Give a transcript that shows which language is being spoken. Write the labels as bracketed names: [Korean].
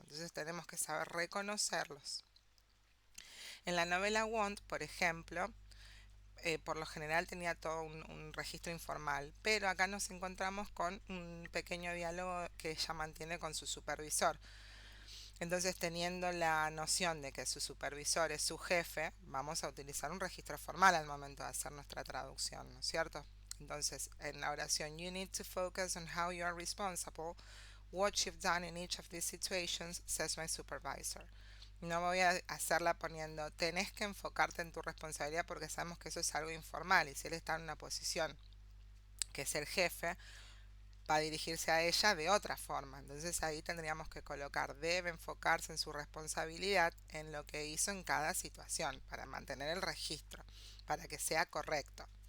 [Spanish] Entonces tenemos que saber reconocerlos. En la novela Wand, por ejemplo, por lo general tenía todo un registro informal, pero acá nos encontramos con un pequeño diálogo que ella mantiene con su supervisor. Entonces, teniendo la noción de que su supervisor es su jefe, vamos a utilizar un registro formal al momento de hacer nuestra traducción, ¿no es cierto? Entonces, en la oración, [English] you need to focus on how you are responsible. What you've done in each of these situations, says my supervisor. [Spanish] No voy a hacerla poniendo, tenés que enfocarte en tu responsabilidad, porque sabemos que eso es algo informal, y si él está en una posición que es el jefe, va a dirigirse a ella de otra forma. Entonces ahí tendríamos que colocar, debe enfocarse en su responsabilidad, en lo que hizo en cada situación, para mantener el registro, para que sea correcto.